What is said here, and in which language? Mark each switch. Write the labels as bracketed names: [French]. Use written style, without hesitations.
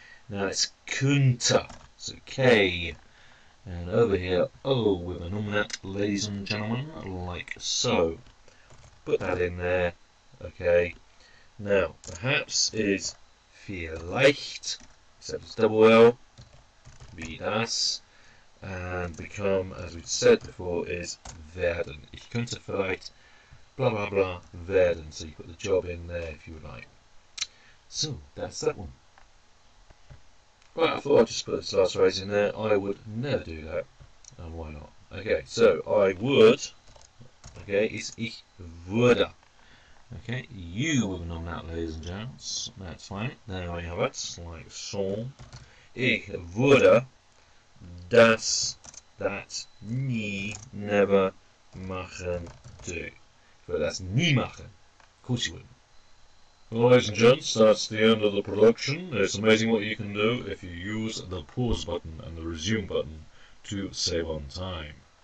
[English] Now it's könnte, so K. And over here, O with an umlaut, ladies and gentlemen, like so. Put that in there. Okay. Now, perhaps is vielleicht, except it's double L, [German] wie das. [English] And become, as we said before, is werden. [German] Ich könnte vielleicht blah blah blah werden. [English] So you put the job in there if you would like. So, that's that one. Right, I thought I'd just put this last phrase in there. I would never do that. And why not? Okay, so I would, okay, is [German] ich würde. [English] Okay, you will nom that, ladies and gents. That's fine. There we have it, like so. [German] Ich würde das nie, [English] never [German] machen, [English] do. But that's [German] nie machen. [English] Of course you wouldn't. Well, ladies and gents, that's the end of the production. It's amazing what you can do if you use the pause button and the resume button to save on time.